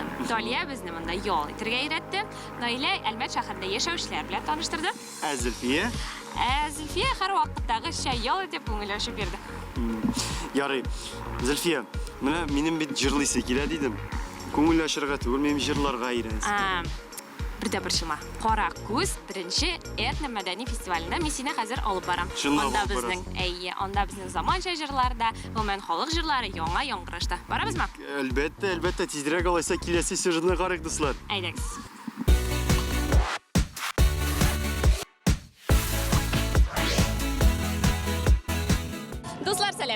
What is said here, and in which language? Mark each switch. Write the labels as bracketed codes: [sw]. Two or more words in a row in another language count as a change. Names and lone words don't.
[tt] Далия безне монда ял итәргә өйрәтте. Наилә Әлмәт шәһәрендә яшәүчеләр белән таныштырды. Зөлфия? Зөлфия һәр вакыттагыча ял итеп күңелләшеп бирде. Ярый. Зөлфия, менә минем бит җырлыйсы килә дидем. Күңелләшергә түгел, минем җырларга өйрәнсен. Birdə bir şıma. Qara Күз birinci этно-мәдәни фестивалендә мин сине хәзер алып барам. Анда безнең заманча җырларда, гомумән халык җырлары яңа яңгырашта. Барабызмы? Әлбәттә, тизрәк алайса киләсе сюжетны карыйк, дуслар. Әйдәгез. Дуслар, сәлам.